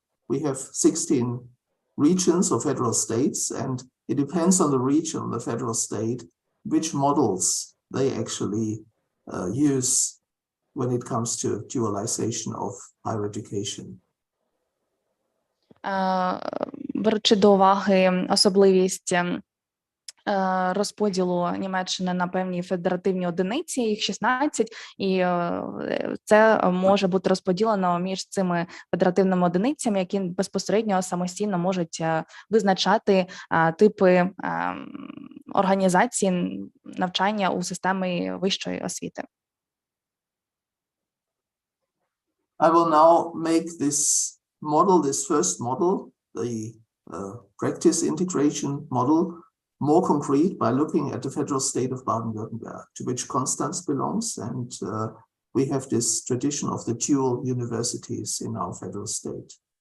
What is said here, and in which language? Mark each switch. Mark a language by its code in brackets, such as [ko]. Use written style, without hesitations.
[en] We have 16 regions or federal states, and it depends on the region, the federal state, which models they actually use when it comes to dualization of higher education. [uk] Беручи до уваги особливість розподілу Німеччини на певні федеративні одиниці, їх 16, і це може бути розподілено між цими федеративними одиницями, які безпосередньо самостійно можуть визначати типи організації навчання у системі вищої освіти. [en] I will now make this model, this first model, the practice integration model, more concrete by looking at the federal state of Baden-Württemberg, to which Constance belongs, and we have this tradition of the dual universities in our federal state.